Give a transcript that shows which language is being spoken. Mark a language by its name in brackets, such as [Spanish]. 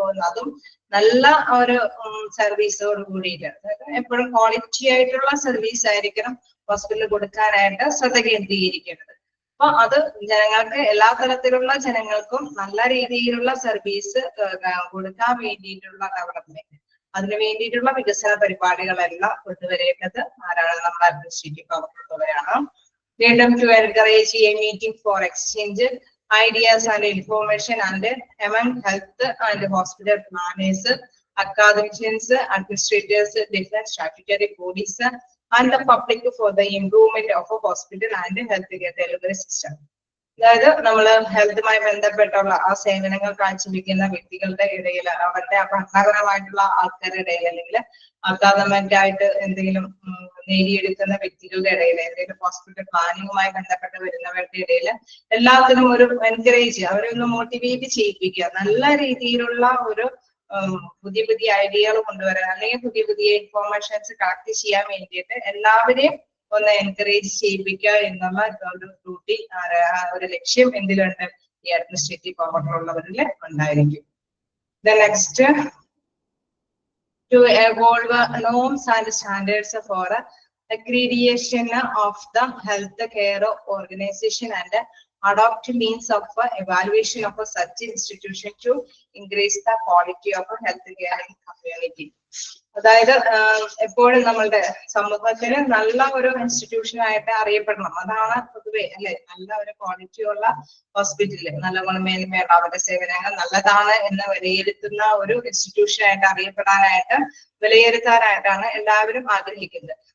[Malayalam] അതും നല്ല ഒരു സർവീസോട് കൂടിയിട്ട് എപ്പോഴും ക്വാളിറ്റി ആയിട്ടുള്ള സർവീസ് ആയിരിക്കണം ഹോസ്പിറ്റലിൽ കൊടുക്കാനായിട്ട് ശ്രദ്ധ കേന്ദ്രീകരിക്കേണ്ടത്. അപ്പൊ അത് ജനങ്ങൾക്ക് എല്ലാ തരത്തിലുള്ള ജനങ്ങൾക്കും നല്ല രീതിയിലുള്ള സർവീസ് കൊടുക്കാൻ വേണ്ടിയിട്ടുള്ള ഡെവലപ്മെന്റ്, അതിനു വേണ്ടിയിട്ടുള്ള വികസന പരിപാടികളെല്ലാം കൊണ്ടുവരേണ്ടത് ആരാണ്? നമ്മുടെ അഡ്മിനിസ്ട്രേറ്റീവ് പവറിലുള്ളവരാണ്. വീണ്ടും [English] To encourage a meeting for exchange ideas and information and among health and hospital planners, academicians, administrators, different statutory bodies and the public for the improvement of a hospital and healthcare delivery system. [Malayalam] അതായത് നമ്മൾ ഹെൽത്തുമായി ബന്ധപ്പെട്ടുള്ള ആ സേവനങ്ങൾ കാഴ്ചവെക്കുന്ന വ്യക്തികളുടെ ഇടയിൽ, അവരുടെ ഭരണപരമായിട്ടുള്ള ആൾക്കാരുടെ ഇടയിൽ, അല്ലെങ്കിൽ അക്കാദമിക് ആയിട്ട് എന്തെങ്കിലും നേടിയെടുക്കുന്ന വ്യക്തികളുടെ ഇടയിൽ, എന്തെങ്കിലും ഹോസ്പിറ്റൽ പ്ലാനിങ്ങുമായി ബന്ധപ്പെട്ട് വരുന്നവരുടെ ഇടയിൽ എല്ലാത്തിനും ഒരു എൻകറേജ്, അവരെ ഒന്ന് മോട്ടിവേറ്റ് ചെയ്യിപ്പിക്കുക, നല്ല രീതിയിലുള്ള ഒരു പുതിയ ഐഡിയകൾ കൊണ്ടുവരാൻ അല്ലെങ്കിൽ പുതിയ ഇൻഫോർമേഷൻസ് കളക്ട് ചെയ്യാൻ വേണ്ടിയിട്ട് എല്ലാവരെയും ഒന്ന് എൻകറേജ് ചെയ്യിപ്പിക്കുക എന്നുള്ള ഒരു ഡ്യൂട്ടി, ഒരു ലക്ഷ്യം എന്തിലുണ്ട്? ഈ അഡ്മിനിസ്ട്രേറ്റീവ് പവറിലുള്ളവരിൽ ഉണ്ടായിരിക്കും. [English] Next to evolve norms and standards for accreditation of the health care organization and adopt means of evaluation of such institution to increase the quality of health care in community. [Malayalam] അതായത് എപ്പോഴും നമ്മളുടെ സമൂഹത്തിന് നല്ല ഒരു institution ആയിട്ട് അറിയപ്പെടണം. അതാണ് പൊതുവെ അല്ലെ, നല്ല ഒരു ക്വാളിറ്റി ഉള്ള ഹോസ്പിറ്റല്, നല്ല ഗുണമേന്മയുള്ള അവരുടെ സേവനങ്ങൾ നല്ലതാണ് എന്ന് വിലയിരുത്തുന്ന ഒരു ഇൻസ്റ്റിറ്റ്യൂഷൻ ആയിട്ട് അറിയപ്പെടാനായിട്ട് വിലയിരുത്താനായിട്ടാണ് എല്ലാവരും ആഗ്രഹിക്കുന്നത്.